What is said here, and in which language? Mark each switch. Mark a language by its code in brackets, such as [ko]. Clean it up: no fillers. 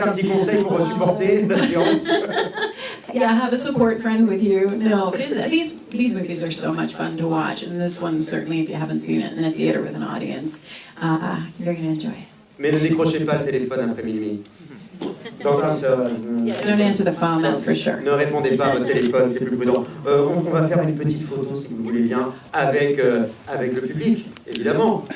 [fr] Un petit conseil pour supporter la séance. [en] Yeah, have a support friend with you. No, but these movies are so much fun to watch, and this one certainly, if you haven't seen it in a theater with an audience, you're going to enjoy it. [fr] Mais ne décrochez pas le téléphone après minuit. Donc, [en] Don't answer the phone, that's for sure. [fr] ne répondez pas à votre téléphone, c'est plus prudent. On va faire une petite photo, si vous voulez bien, avec le public, évidemment.